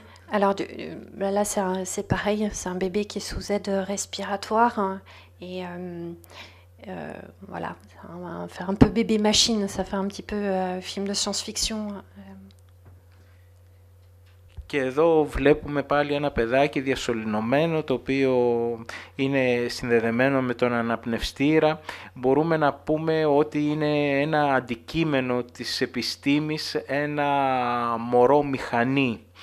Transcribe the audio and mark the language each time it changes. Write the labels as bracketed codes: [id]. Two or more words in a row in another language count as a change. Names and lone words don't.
[fr] Alors là, c'est pareil, c'est un bébé qui est sous aide respiratoire, hein, et voilà, on va faire un peu bébé machine, ça fait un petit peu film de science-fiction. [el] Και εδώ βλέπουμε πάλι ένα παιδάκι διασωληνωμένο, το οποίο είναι συνδεδεμένο με τον αναπνευστήρα. Μπορούμε να πούμε ότι είναι ένα αντικείμενο της επιστήμης, ένα μωρό μηχανή.